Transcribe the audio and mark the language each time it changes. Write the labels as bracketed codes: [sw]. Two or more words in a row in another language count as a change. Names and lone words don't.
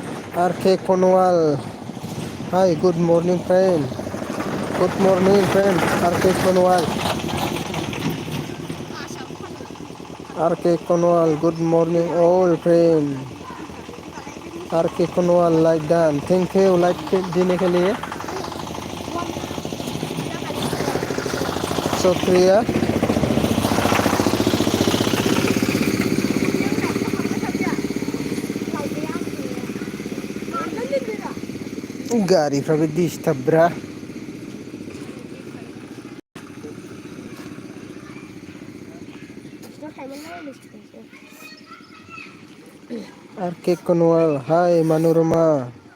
[en] RK Konwal. Hi, good morning, friend. Good morning, friend. RK Konwal. RK Konwal, good morning, all friend. RK Konwal, like that. Thank you, like [hi] देने के लिए. शुक्रिया. [brx] गारिफ्राबो डिस्टार्ब ब्रा. [en] RK Konwal, hi Manorama.